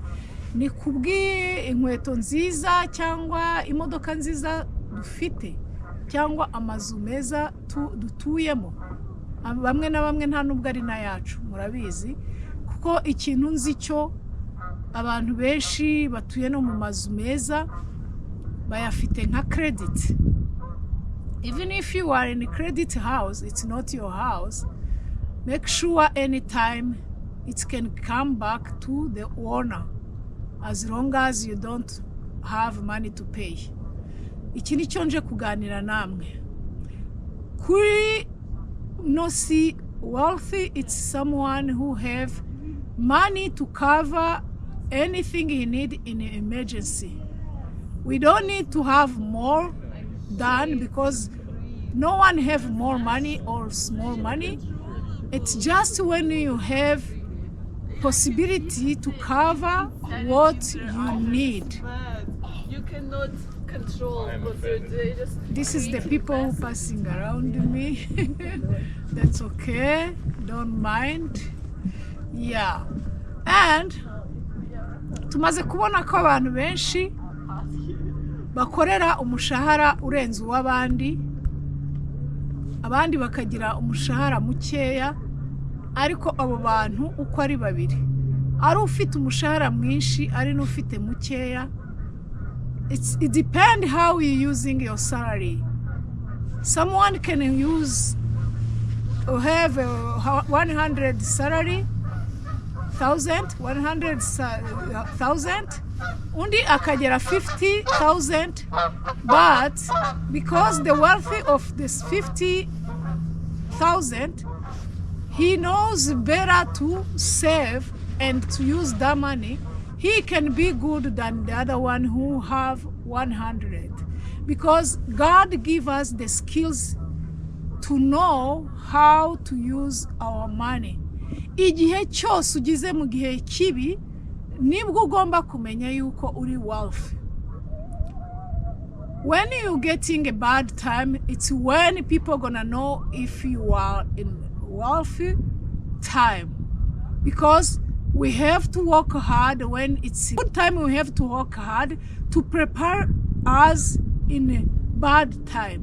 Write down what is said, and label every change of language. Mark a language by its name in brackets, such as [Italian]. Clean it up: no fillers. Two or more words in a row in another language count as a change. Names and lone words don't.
[Kinyarwanda] Ni kubw'iyi inkweto nziza cyangwa imodoka nziza dufite, cyangwa amazu meza dutuyemo? Bamwe na bamwe nta nubwo ari na yacu, murabizi, kuko ikintu nzi cyo abantu benshi batuye no mu mazu meza bayafite nka credit. [English] Even if you are in a credit house, it's not your house. Make sure anytime it can come back to the owner, as long as you don't have money to pay. [Kinyarwanda] Iki ni cyo nje kuganira namwe. [English] Kuri no see, wealthy, it's someone who have money to cover anything he need in an emergency. We don't need to have more than, because no one have more money or small money. It's just when you have possibility to cover what you need. You cannot control what they do. This is the people passing around me. That's okay, don't mind. [Kinyarwanda] Yeah. And tumaze kubona ko abantu benshi bakorera umushahara urenze uw'abandi, abandi bakagira umushahara mukeya, ariko abo bantu uko ari babiri, ari ufite umushahara mwinshi ari n'ufite mukeya, [English] it depends how you using your salary. Someone can have a 100 salary, 100,000, [Kinyarwanda] undi akagera 50,000, [English] but because the wealthy of this 50,000, he knows better to save and to use that money, he can be good than the other one who have 100, because God give us the skills to know how to use our money. [Kinyarwanda] Igihe cyose ugize mu gihe kibi, nibwo ugomba kumenya yuko uri wealthy. [English] When you getting a bad time, it's when people gonna know if you are in wealthy time, because we have to work hard. When it's good time, we have to work hard to prepare us in a bad time.